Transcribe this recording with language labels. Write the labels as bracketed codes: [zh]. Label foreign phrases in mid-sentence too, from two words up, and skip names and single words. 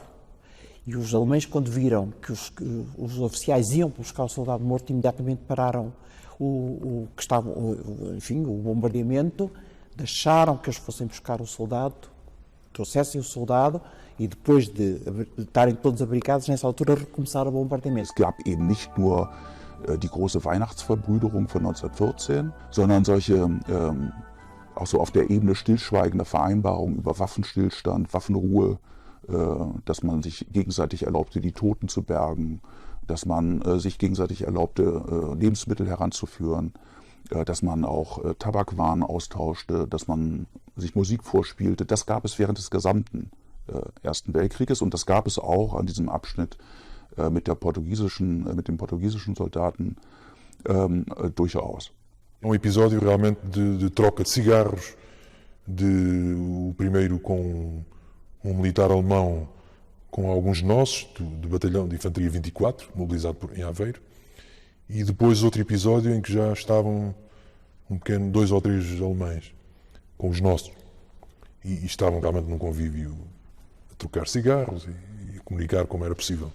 [pt] E os alemães, quando viram que os oficiais iam buscar o soldado morto, imediatamente pararam o bombardeamento, deixaram que eles fossem buscar o soldado, trouxessem o soldado, e depois de estarem todos abrigados, nessa altura recomeçaram o bombardeamento. [de] Es gab eben nicht nur die große Weihnachtsverbrüderung von 1914, sondern solche auch so auf der Ebene stillschweigender Vereinbarungen über Waffenstillstand, Waffenruhe, dass man sich gegenseitig erlaubte, die Toten zu bergen, dass man sich gegenseitig erlaubte, Lebensmittel heranzuführen, dass man auch Tabakwaren austauschte, dass man sich Musik vorspielte. Das gab es während des gesamten Ersten Weltkrieges und das gab es auch an diesem Abschnitt mit den portugiesischen Soldaten durchaus. [pt] Um episódio realmente de troca de cigarros, o primeiro com um militar alemão com alguns nossos, do batalhão de Infantaria 24, mobilizado em Aveiro, e depois outro episódio em que já estavam 2 ou 3 alemães com os nossos, e estavam realmente num convívio a trocar cigarros e comunicar como era possível.